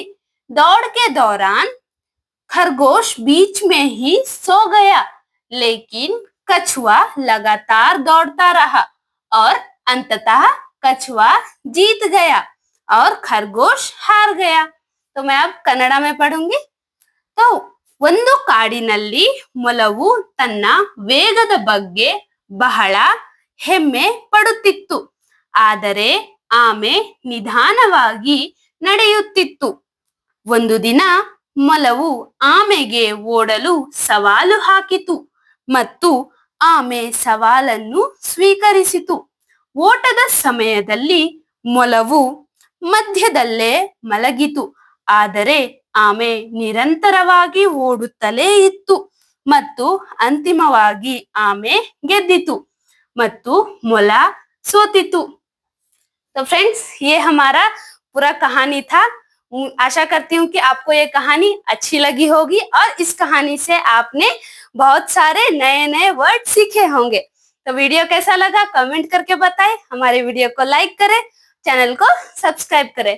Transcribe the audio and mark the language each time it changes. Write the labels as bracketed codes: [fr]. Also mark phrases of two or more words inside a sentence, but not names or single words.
[hi] दौड़ के दौरान खरगोश बीच में ही सो गया, लेकिन कछुआ लगातार दौड़ता रहा, और अंततः कछुआ जीत गया और खरगोश हार गया। तो मैं अब कन्नड़ा में पढ़ूंगी। [kn] तो ಒಂದು ಕಾಡಿನಲ್ಲಿ ಮೊಲವು ತನ್ನ ವೇಗದ ಬಗ್ಗೆ ಬಹಳ ಹೆಮ್ಮೆ ಪಡುತ್ತಿತ್ತು, ಆದರೆ ಆಮೆ ನಿಧಾನವಾಗಿ ನಡೆಯುತ್ತಿತ್ತು। ಒಂದು ದಿನ ಮೊಲವು ಆಮೆಗೆ ಓಡಲು ಸವಾಲು ಹಾಕಿತು, ಮತ್ತು ಆಮೆ ಸವಾಲನ್ನು ಸ್ವೀಕರಿಸಿತು. ಓಟದ ಸಮಯದಲ್ಲಿ ಮೊಲವು ಮಧ್ಯದಲ್ಲೇ ಮಲಗಿತು. ಆದರೆ ಆಮೆ ನಿರಂತರವಾಗಿ ಓಡುತ್ತಲೇ ಇತ್ತು ಮತ್ತು ಅಂತಿಮವಾಗಿ ಆಮೆ ಗೆದ್ದಿತು ಮತ್ತು ಮೊಲ सोतितु। [hi] तो फ्रेंड्स, ये हमारा पूरा कहानी था। आशा करती हूँ कि आपको ये कहानी अच्छी लगी होगी और इस कहानी से आपने बहुत सारे नए नए वर्ड सीखे होंगे। तो वीडियो कैसा लगा कमेंट करके बताएं, हमारे वीडियो को लाइक करें, चैनल को सब्सक्राइब करें।